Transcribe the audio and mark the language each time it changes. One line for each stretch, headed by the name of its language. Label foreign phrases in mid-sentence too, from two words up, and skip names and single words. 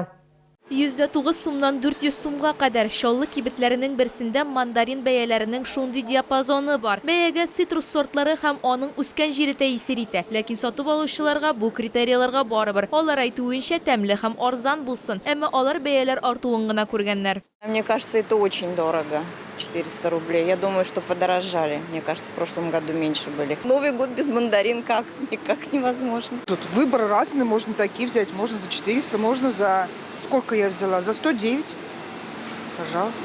Tatar: 109 сумнан 400 сумга кадәр шаллы кибетләренең берсендә мандарин бәяләренең шундый диапазоны бар. Бәягә цитрус сортлары һәм аның үскән җире тәэсир итә. Ләкин сатып алучыларга бу критерийларга барыбер. Алар әйтүенчә тәмле һәм арзан булсын, әмма алар бәяләр артуын гына күргәннәр.
Russian: Мне кажется, это очень дорого. 400 рублей. Я думаю, что подорожали. Мне кажется, в прошлом году меньше были. Новый год без мандарин как? Никак невозможно. Тут выбор разный. Можно такие взять. Можно за 400, можно за... Сколько я взяла? За 109. Пожалуйста.